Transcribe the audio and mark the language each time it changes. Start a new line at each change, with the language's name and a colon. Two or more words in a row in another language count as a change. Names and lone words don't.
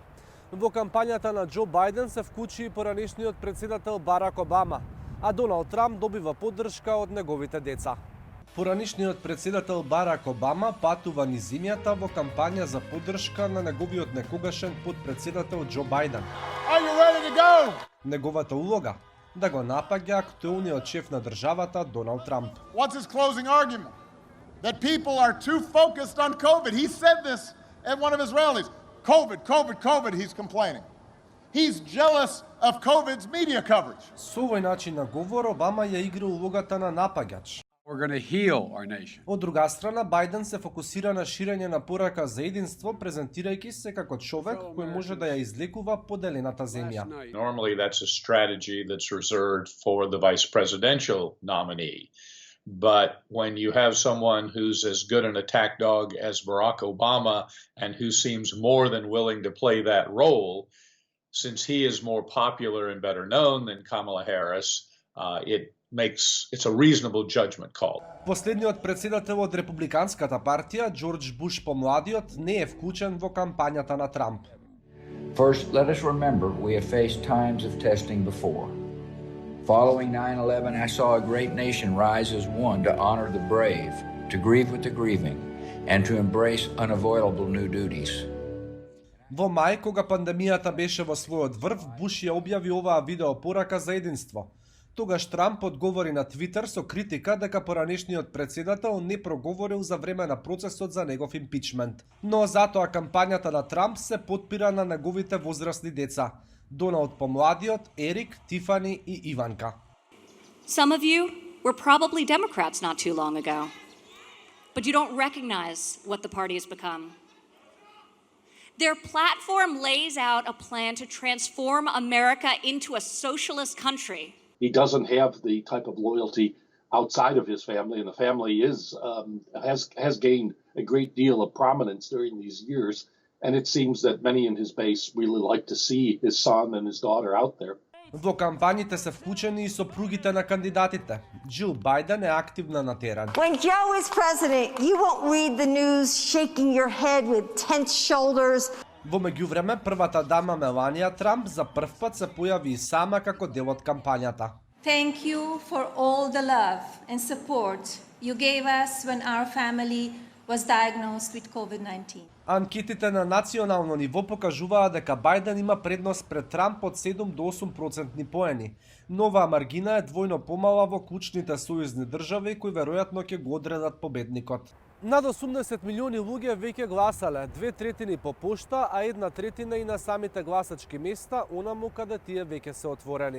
Macedonian: Во кампањата на Џо Бајден се вклучи и поранешниот председател Барак Обама, а Доналд Трамп добива поддршка од неговите деца. Поранешниот председател Барак Обама патува низ земјата во кампања за поддршка на неговиот некогашен подпредседател Џо Бајден. Неговата улога да го напаѓа актуелниот шеф на државата Доналд Трамп.
English: What's his closing argument? That people are too focused on COVID. He said this at one of his rallies. COVID, COVID, COVID, he's complaining. He's jealous of COVID's media coverage.
Macedonian: Со овој начин на говор Обама ја игра улогата на напаѓач.
English: We're going to heal our nation.
Macedonian: Од друга страна, Бајден се фокусира на ширење на порака за единство, презентирајќи се како човек кој може да ја излекува поделената земја.
English: Normally that's a strategy that's reserved for the vice presidential nominee. But when you have someone who's as good an attack dog as Barack Obama and who seems more than willing to play that role, since he is more popular and better known than Kamala Harris, it's a reasonable judgment call.
Macedonian: Последниот председател од републиканската партија, Џорџ Буш помладиот, не е вклучен во кампањата на Трамп.
English: First, let us remember we have faced times of testing before. Following 9/11, I saw a great nation rise as one to honor the brave, to grieve with the grieving, and to embrace unavoidable new duties.
Macedonian: Во мај, кога пандемијата беше во својот врв, Буш ја објави оваа видеопорака за единство. Тогаш Трамп одговори на Твитер со критика дека поранешниот председател не проговорил за време на процесот за негов импичмент. Но затоа кампањата на Трамп се потпира на неговите возрастни деца. Доналд помладиот, Ерик, Тифани и Иванка.
English: Some of you were probably Democrats not too long ago, but you don't recognize what the party has become. Their platform lays out a plan to transform America into a socialist country. He doesn't have the type of loyalty outside of his family, and the family has gained a great deal of prominence during these years. And it seems that many in his base really like to see his son and his daughter out there.
Macedonian: Во кампањите се вклучени и сопругите на кандидатите. Џил Бајден е активна на терен.
English: When Joe is president, you won't read the news shaking your head with tense shoulders.
Macedonian: Во меѓувреме, првата дама Меланија Трамп за првпат се појави и сама како дел од кампањата.
English: Thank you for all the love and support you gave us when our family was diagnosed with COVID-19.
Macedonian: Анкетите на национално ниво покажуваа дека Бајден има предност пред Трамп од 7 до 8% поени. Но оваа маргина е двојно помала во клучните сојузни држави кои веројатно ќе го одредат победникот. Над 80 милиони луѓе веќе гласале, 2/3 по пошта, а 1/3 и на самите гласачки места, онаму каде тие веќе се отворени.